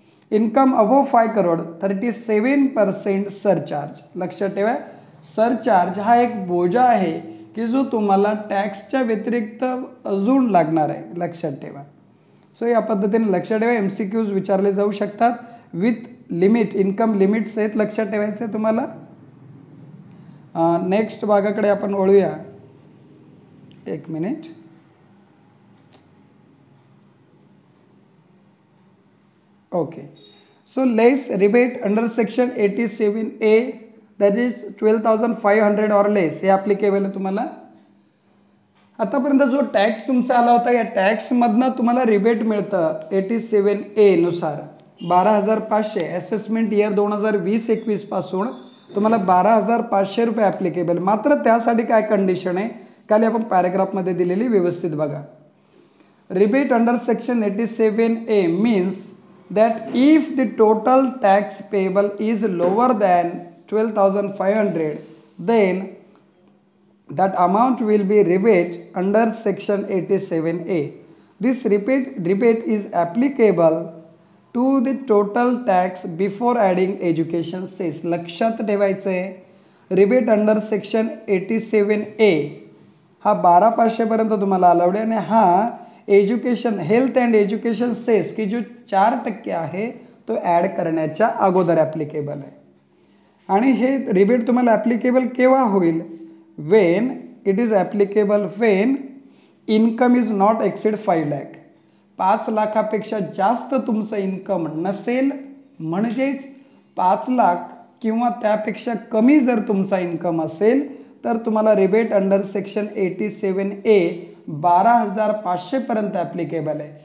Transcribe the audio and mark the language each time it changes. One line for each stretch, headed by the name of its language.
English: Income above 5 crore 37% surcharge.
Marathi: लक्षात ठेवा, surcharge हा एक बोजा आहे की जो तुम्हाला टॅक्सच्या व्यतिरिक्त अजून लागणार आहे. लक्षात ठेवा. सो या पद्धतीने लक्षात ठेवा. MCQs विचारले जाऊ शकतात विथ लिमिट, इन्कम लिमिट्स आहेत, लक्षात ठेवायचं आहे तुम्हाला. नेक्स्ट भागाकडे आपण वळूया. एक minute.
English: okay, so less rebate under section 87A that is 12,500 or less हे applicable
Marathi: आहे तुम्हाला. आतापर्यंत जो टॅक्स तुमचा आला होता या टॅक्समधनं तुम्हाला रिबेट मिळतं 87A नुसार 12,500. असेसमेंट इयर 2020-21 पासून तुम्हाला 12,500 रुपये ॲप्लिकेबल. मात्र त्यासाठी काय कंडिशन आहे खाली आपण पॅराग्राफमध्ये दिलेली व्यवस्थित बघा.
English: Rebate under section 87A means that if the total tax payable is lower than 12,500, then that amount will be rebate under section 87A. This rebate is applicable to the total tax before adding education cess.
Marathi: लक्षात ठेवायचं आहे, rebate under section 87A हा 12,500 पर्यंत तुम्हाला allowed आहे आणि हा education health and education cess की जो 4% आहे तो ॲड करण्याच्या अगोदर ॲप्लिकेबल आहे. आणि हे रिबेट तुम्हाला ॲप्लिकेबल केव्हा होईल?
English: When it is applicable when income is not exceed 5 lakh.
Marathi: 5 लाखापेक्षा जास्त तुमचं इन्कम नसेल, म्हणजेच 5 लाख किंवा त्यापेक्षा कमी जर तुमचा इन्कम असेल तर तुम्हाला रिबेट अंडर सेक्शन 87A 12,500 पर्यंत ॲप्लिकेबल आहे.